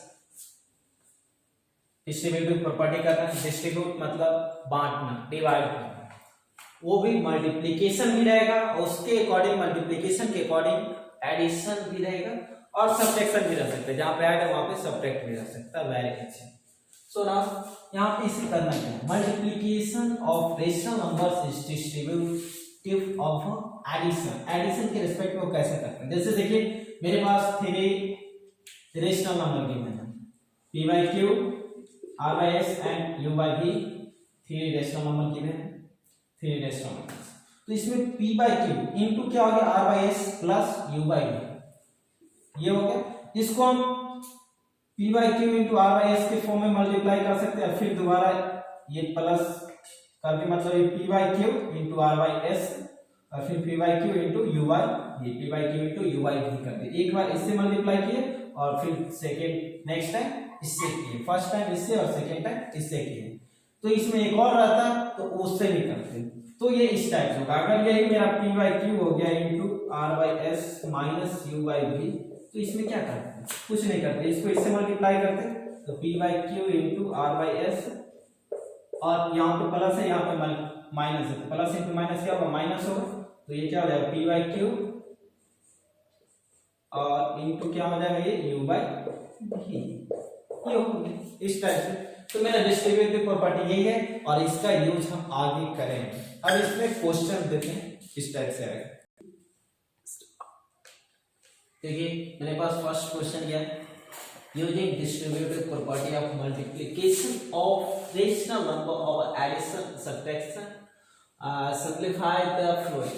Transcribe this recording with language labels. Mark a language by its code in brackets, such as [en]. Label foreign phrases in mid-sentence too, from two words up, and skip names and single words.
[en] distributive property [hi] का डिस्ट्रीब्यूट मतलब बांटना, डिवाइड करना, वो भी मल्टीप्लिकेशन भी रहेगा और उसके [en] according multiplication [hi] के [en] according addition [hi] भी रहेगा और सब्ट्रैक्शन भी रह सकता है, जहां पे ऐड है वहां पे सब्ट्रैक्ट भी रह सकता है। वेरी अच्छा। [en] so now [hi] यहां पे इसे करना क्या है, [en] multiplication of rational numbers is distributive of addition. [hi] एडिशन के रिस्पेक्ट में वो कैसे करते हैं, जैसे देखिए मेरे पास 3 [en] rational number given [hi] है, [en] p by q, r by s एंड u by v, 3 rational number given है, 3 rational number. [hi] तो इसमें [en] p by q [hi] इनटू क्या हो गया, [en] r by s प्लस u by v, [hi] ये हो गया। इसको हम [en] p by q into r by s [hi] के फॉर्म में मल्टीप्लाई कर सकते हैं, फिर दोबारा ये प्लस करके मतलब ये [en] p by q into r by s [hi] और फिर [en] p by q into u by v, p by q into u by v [hi] कर दिए। एक बार इससे मल्टीप्लाई किए और फिर [en] second next time [hi] इससे किए, [en] first time [hi] इससे और [en] second time [hi] इससे किए। तो इसमें एक और रहता तो उससे भी करते, तो ये इस टाइप से होगा। अगर यही मेरा [en] p by q [hi] हो गया [en] into r by s minus u by v, [hi] तो इसमें क्या करते हैं, कुछ नहीं करते, इसको इससे मल्टीप्लाई करते तो [en] p by q into r by s, [hi] और यहाँ पे प्लस है यहाँ पे माइनस है, तो [en] plus into minus [hi] क्या होगा, माइनस होगा। तो ये क्या हो जाएगा, [en] p by q [hi] और इंटू क्या हो जाएगा, ये [en] u by v, [hi] ये होगा इस टाइप से। तो मेरा [en] distributive property [hi] यही है और इसका यूज हम आगे करेंगे। अब इसमें क्वेश्चन देते हैं, इस टाइप से आएगा। देखिए मेरे पास [en] first question [hi] क्या है, [en] using distributive property of multiplication of rational number of addition subtraction simplify the following.